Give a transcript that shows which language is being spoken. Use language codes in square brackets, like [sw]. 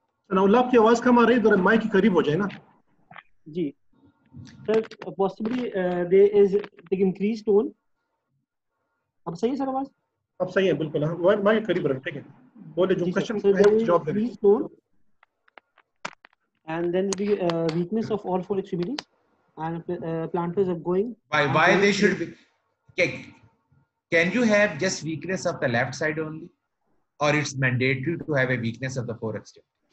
[hi] सनाउल्ला आपकी आवाज कम आ रही है, जरा माइक के करीब हो जाए ना। जी sir, [en] possibly there is the increased tone. [hi] अब सही है सर आवाज? अब सही है बिल्कुल, हाँ माइक करीब रखें, ठीक है, बोले जो क्वेश्चन है जवाब दे दीजिए। [en] tone, and then the weakness of all 4 extremities, and plantars are going. Why they should be? Can you have just weakness of the left side only, or it's mandatory to have a weakness of the 4 extremities?